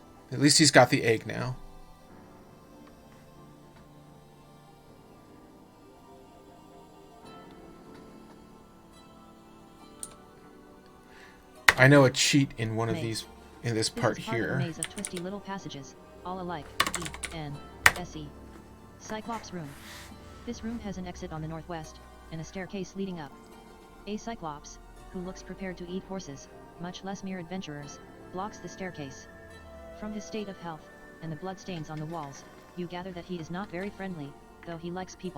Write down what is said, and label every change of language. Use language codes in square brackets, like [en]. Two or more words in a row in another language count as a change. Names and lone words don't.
[en] At least he's got the egg now. I know a cheat in one of these, in this part here. A maze of twisty little passages, all alike. E-N-S-E. Cyclops room. This room has an exit on the northwest, and a staircase leading up. A Cyclops, who looks prepared to eat horses, much less mere adventurers, blocks the staircase. From his state of health, and the bloodstains on the walls, you gather that he is not very friendly, though he likes people.